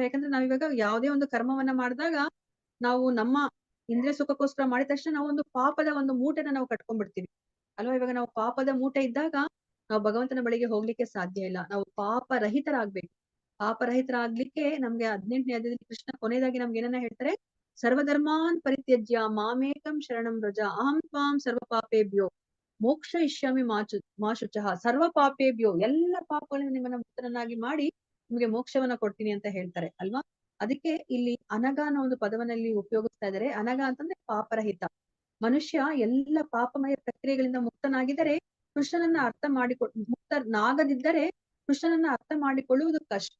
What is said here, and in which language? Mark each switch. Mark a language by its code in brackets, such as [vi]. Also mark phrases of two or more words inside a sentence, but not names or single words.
[kn] ಯಾಕಂದ್ರೆ ನಾವಿವಾಗ ಯಾವುದೇ ಒಂದು ಕರ್ಮವನ್ನ ಮಾಡಿದಾಗ ನಾವು ನಮ್ಮ ಇಂದ್ರಿಯ ಸುಖಕ್ಕೋಸ್ಕರ ಮಾಡಿದ ತಕ್ಷಣ ನಾವು ಒಂದು ಪಾಪದ ಒಂದು ಮೂಟೆನ ನಾವು ಕಟ್ಕೊಂಡ್ಬಿಡ್ತೀವಿ ಅಲ್ವಾ. ಇವಾಗ ನಾವು ಪಾಪದ ಮೂಟೆ ಇದ್ದಾಗ ನಾವು ಭಗವಂತನ ಬಳಿಗೆ ಹೋಗ್ಲಿಕ್ಕೆ ಸಾಧ್ಯ ಇಲ್ಲ. ನಾವು ಪಾಪರಹಿತರಾಗ್ಬೇಕು. ಪಾಪರಹಿತರಾಗ್ಲಿಕ್ಕೆ ನಮ್ಗೆ 18ನೇ ಅಧ್ಯಾಯದಲ್ಲಿ ಕೃಷ್ಣ ಕೊನೆಯದಾಗಿ ನಮ್ಗೆ ಏನನ್ನ ಹೇಳ್ತಾರೆ, [sa] ಸರ್ವಧರ್ಮಾನ್ ಪರಿತ್ಯಜ್ಯ ಮಾಮೇಕಂ ಶರಣಂ ವ್ರಜ ಅಹಂ ತ್ವಾಂ ಸರ್ವ ಪಾಪೇಭ್ಯೋ ಮೋಕ್ಷ ಇಷ್ಯಾಮಿ ಮಾಶುಚಃ. ಸರ್ವ ಪಾಪೇಭ್ಯೋ, [kn] ಎಲ್ಲ ಪಾಪಗಳಿಂದ ನಿಮ್ಮನ್ನ ಮುಕ್ತರನ್ನಾಗಿ ಮಾಡಿ ನಿಮ್ಗೆ ಮೋಕ್ಷವನ್ನ ಕೊಡ್ತೀನಿ ಅಂತ ಹೇಳ್ತಾರೆ ಅಲ್ವಾ. ಅದಕ್ಕೆ ಇಲ್ಲಿ ಅನಗ ಅನ್ನೋ ಒಂದು ಪದವನ್ನಲ್ಲಿ ಉಪಯೋಗಿಸ್ತಾ ಇದ್ದಾರೆ. ಅನಗ ಅಂತಂದ್ರೆ ಪಾಪರಹಿತ. ಮನುಷ್ಯ ಎಲ್ಲ ಪಾಪಮಯ ಪ್ರಕ್ರಿಯೆಗಳಿಂದ ಮುಕ್ತನಾಗಿದ್ದರೆ, ಕೃಷ್ಣನನ್ನ ಅರ್ಥ ಮುಕ್ತನಾಗದಿದ್ದರೆ ಕೃಷ್ಣನನ್ನ ಅರ್ಥ ಮಾಡಿಕೊಳ್ಳುವುದು ಕಷ್ಟ.